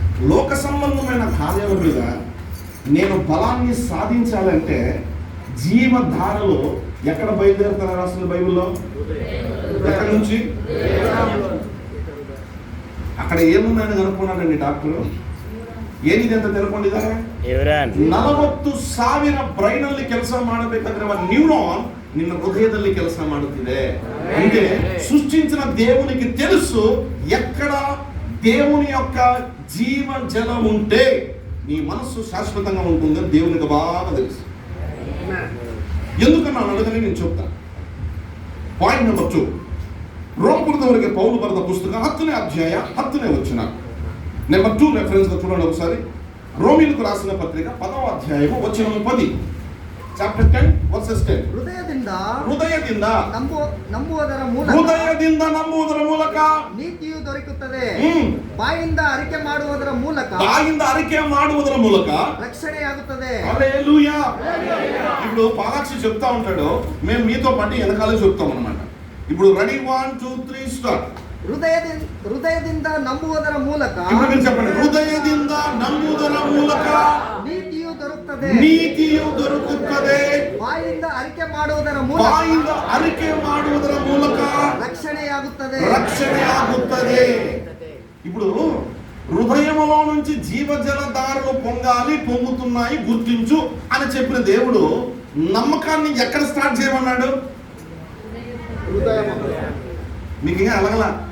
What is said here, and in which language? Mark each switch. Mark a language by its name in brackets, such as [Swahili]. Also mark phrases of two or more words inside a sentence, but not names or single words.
[Telugu] లోక సంబంధమైన కార్యాల మీద నేను బలాన్ని సాధించాలంటే జీవధారలో ఎక్కడ బయలుదేరుతున్నారు అసలు బైబిల్లో? ఎక్కడి నుంచి? అక్కడ ఏమున్నాయని కనుక్కున్నాడండి డాక్టర్. [Kannada] ಏನಿದೆ ಅಂತ ತಿಳ್ಕೊಂಡಿದ್ದಾರೆ? 40,000 ಬ್ರೈನಲ್ಲಿ ಕೆಲಸ ಮಾಡಬೇಕಾದ್ರೆ ನ್ಯೂರಾನ್ ನಿನ್ನ ಹೃದಯದಲ್ಲಿ ಕೆಲಸ ಮಾಡುತ್ತಿದೆ. [Telugu] అంటే సృష్టించిన దేవునికి తెలుసు ఎక్కడ దేవుని యొక్క జీవ జలం ఉంటే నీ మనస్సు శాశ్వతంగా ఉంటుందని దేవునికి బాగా తెలుసు. ఎందుకన్నా అడగని నేను చెప్తాను. [English] point number 2, [Kannada] ರೋಮಪುರದವರಿಗೆ ಪೌಲು ಬರೆದ ಪುಸ್ತಕ 10ನೇ ಅಧ್ಯಾಯ 10ನೇ ವಚನ. [Telugu] నెంబర్ 2 రెఫరెన్స్ గా చూడండి ఒకసారి. రోమీయులకు రాసిన పత్రిక 10వ అధ్యాయము వచనం 10. [English] chapter 10 verses 10. [Kannada] ಹೃದಯದಿಂದ ನಂಬುವುದರ ಮೂಲಕ ನೀತಿಯು ದೊರಕುತ್ತದೆ. ಬಾಯಿಂದ ಅರಿಕೆ ಮಾಡುವುದರ ಮೂಲಕ ರಕ್ಷಣೆಯಾಗುತ್ತದೆ. [Telugu] హల్లెలూయా. ఇప్పుడు పాలాక్షి చెప్తా ఉంటాడు, మేము మీతో పాటు వెనకాలే చెప్తాం అన్నమాట. ఇప్పుడు రెడీ 1 2 3 స్టార్ట్. [Kannada] ಹೃದಯದಿಂದ ನಂಬುವುದರ ಮೂಲಕ, [Telugu] ఇప్పుడు మీరు చెప్పండి, [Kannada] ಹೃದಯದಿಂದ ನಂಬುವುದರ ಮೂಲಕ ನೀತಿಯು ದೊರಕುತ್ತದೆ. ಬಾಯಿಂದ ಅರಿಕೆ ಮಾಡುವುದರ ಮೂಲಕ ರಕ್ಷಣೆಯಾಗುತ್ತದೆ. [Telugu] ఇప్పుడు హృదయములో నుంచి జీవజలధారలు పొంగుతున్నాయి గుర్తించు అని చెప్పిన దేవుడు నమ్మకాన్ని ఎక్కడ స్టార్ట్ చేయమన్నాడు? మీకు ఇంకా అలగలా?